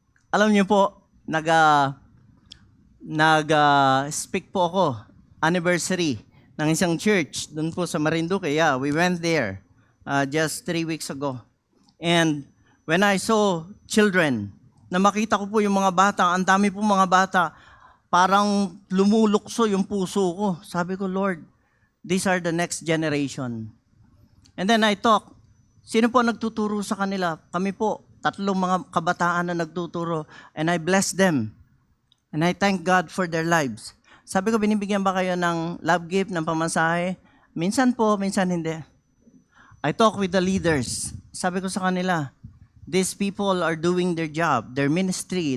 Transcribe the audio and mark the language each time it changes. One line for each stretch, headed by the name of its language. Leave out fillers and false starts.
Filipino: Alam niyo po, nag-speak po ako, anniversary ng isang church doon po sa Marinduque.
English: Yeah, we went there just 3 weeks ago. And when I saw children,
Filipino: na makita ko po yung mga bata, ang dami po mga bata, parang lumulukso yung puso ko. Sabi ko,
English: Lord, these are the next generation. And then I talk,
Filipino: sino po nagtuturo sa kanila? Kami po, 3 mga kabataan na nagtuturo.
English: And I bless them. And I thank God for their lives.
Filipino: Sabi ko, binibigyan ba kayo ng love gift, ng pamasahe? Minsan po, minsan hindi.
English: I talk with the leaders.
Filipino: sabi ko sa kanila,
English: these people are doing their job, their ministry.